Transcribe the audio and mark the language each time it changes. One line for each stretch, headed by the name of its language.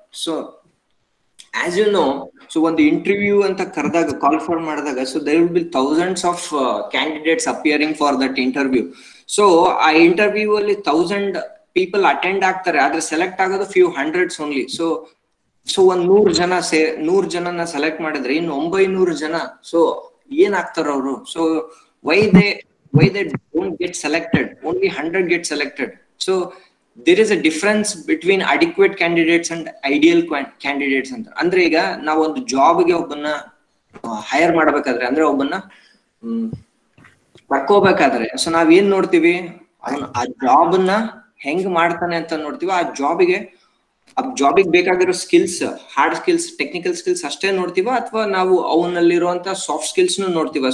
English: so as you know, so
Kannada: ಒಂದು interview ಅಂತ ಕರೆದಾಗ, ಕಾಲ್ ಫಾರ್ ಮಾಡಿದಾಗ,
English: so there will be thousands of candidates appearing for that interview.
Kannada: So ಆ interview ಅಲ್ಲಿ
English: 1000 people attend
Kannada: ಆಗ್ತಾರೆ, ಆದ್ರೆ ಸೆಲೆಕ್ಟ್ ಆಗೋದು
English: few hundreds only.
Kannada: ಸೊ ಒಂದ್ 100 ಜನನ ಸೆಲೆಕ್ಟ್ ಮಾಡಿದ್ರೆ ಇನ್ನು 900 ಜನ ಸೊ ಏನಾಗ್ತಾರ ಅವರು?
English: So why they don't get selected, only 100 get selected. So there is a difference between adequate candidates and ideal candidates ಅಂತ.
Kannada: ಅಂದ್ರೆ ಈಗ ನಾವು ಒಂದು ಜಾಬ್ಗೆ ಒಬ್ಬನ್ನ ಹೈರ್ ಮಾಡ್ಬೇಕಾದ್ರೆ, ಅಂದ್ರೆ ಒಬ್ಬನ್ನ ತಕ್ಕೋಬೇಕಾದ್ರೆ, ಸೊ ನಾವ್ ಏನ್ ನೋಡ್ತೀವಿ? ಅವನು ಆ ಜಾಬ್ನ ಹೆಂಗ್ ಮಾಡ್ತಾನೆ ಅಂತ ನೋಡ್ತೀವಿ. ಆ ಜಾಬಿಗೆ ಬೇಕಾಗಿರೋ skills, hard skills, technical skills ಅಷ್ಟೇ ನೋಡ್ತೀವ, ಅಥವಾ ನಾವು ಅವನಲ್ಲಿರುವಂತ ಸಾಫ್ಟ್ ಸ್ಕಿಲ್ಸ್ ನೋಡ್ತೀವ?